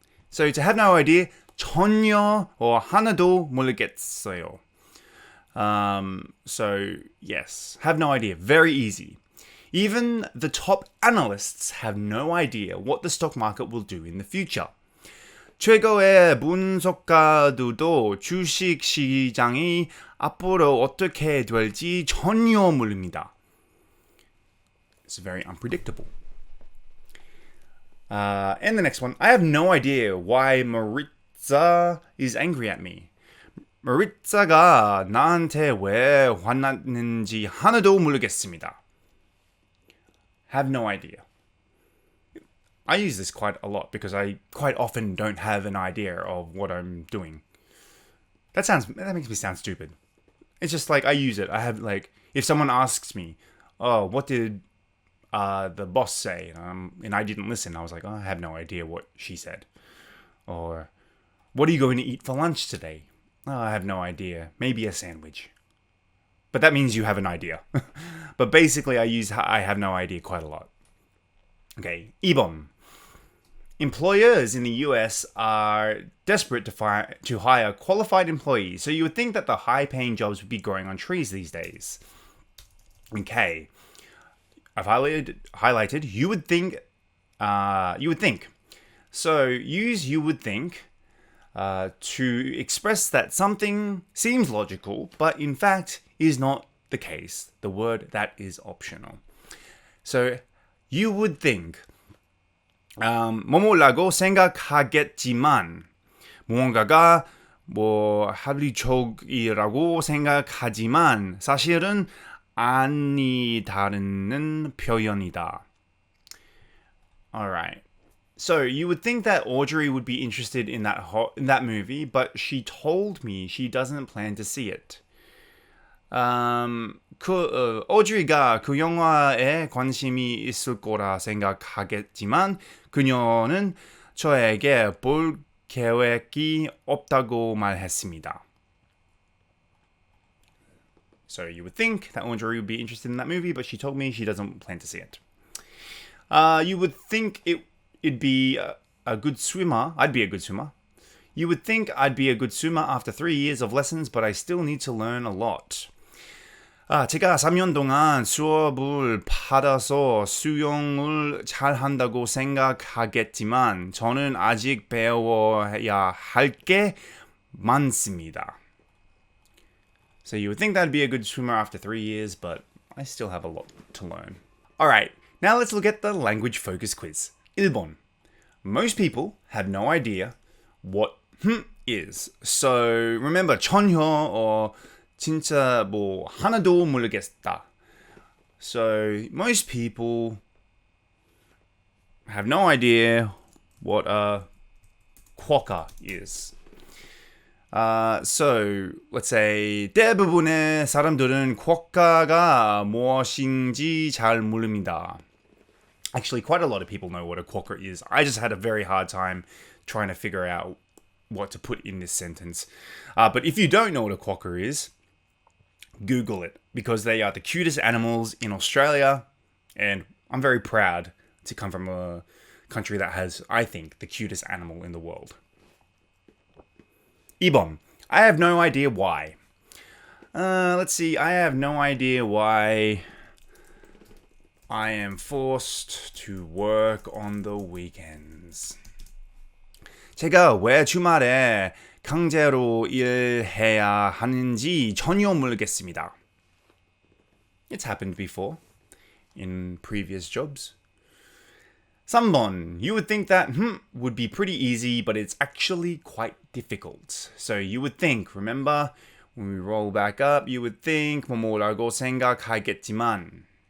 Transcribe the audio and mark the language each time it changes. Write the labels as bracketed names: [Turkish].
[English] So to have no idea, [Korean] 전혀 or 하나도 모르겠어요. [English] So yes, have no idea. Very easy. Even the top analysts have no idea what the stock market will do in the future. [Korean] 최고의 분석가들도 주식 시장이 앞으로 어떻게 될지 전혀 모릅니다. [English] It's very unpredictable. And the next one, I have no idea why Maritza is angry at me. [Korean] 마리자가 나한테 왜 화났는지 하나도 모르겠습니다. [English] Have no idea. I use this quite a lot because I quite often don't have an idea of what I'm doing. That makes me sound stupid. It's just like I use it. I have if someone asks me, "Oh, what did the boss say?" and I didn't listen, I was like, "Oh, I have no idea what she said." Or, "What are you going to eat for lunch today?" "Oh, I have no idea. Maybe a sandwich." But that means you have an idea. But basically, I use I have no idea quite a lot. Okay, 2번. Employers in the US are desperate to hire qualified employees, so you would think that the high-paying jobs would be growing on trees these days. Okay, I've highlighted you would think. So use you would think to express that something seems logical, but in fact is not the case. The word that is optional. So you would think [Korean] 뭐뭐라고 생각하겠지만 무언가가 합리적이라고 생각하지만 사실은 아니다라는 표현이다. [English] Alright. So you would think that Audrey would be interested in that movie, but she told me she doesn't plan to see it. [Korean] Audrey가 그 영화에 관심이 있을 거라 생각하겠지만 그녀는 저에게 볼 계획이 없다고 말했습니다. [English] So you would think that Audrey would be interested in that movie, but she told me she doesn't plan to see it. You would think it'd be a good swimmer. I'd be a good swimmer. You would think I'd be a good swimmer after 3 years of lessons, but I still need to learn a lot. [Korean] 제가 3년 동안 수업을 받아서 수영을 잘한다고 생각하겠지만 저는 아직 배워야 할 게 많습니다. [English] So you would think that'd be a good swimmer after 3 years, but I still have a lot to learn. Alright, now let's look at the language focus quiz. [Korean] 1번. [English] Most people have no idea what is. So remember, [Korean] 전혀 or 진짜 하나도 모르겠다. [English] So most people have no idea what a quokka is. So let's say [Korean] 대부분의 사람들은 quokka가 무엇인지 잘 모릅니다. [English] Actually, quite a lot of people know what a quokka is. I just had a very hard time trying to figure out what to put in this sentence. But if you don't know what a quokka is, Google it, because they are the cutest animals in Australia, and I'm very proud to come from a country that has, I think, the cutest animal in the world. 2번. I have no idea why. Let's see. I have no idea why I am forced to work on the weekends. [Korean] 제가 왜 주말에 강제로 일해야 하는지 전혀 모르겠습니다. [English] It's happened before. in previous jobs. 3번, you would think that would be pretty easy, but it's actually quite difficult. So you would think, remember, when we roll back up, you would think [Korean] 뭐라고 생각하겠지만.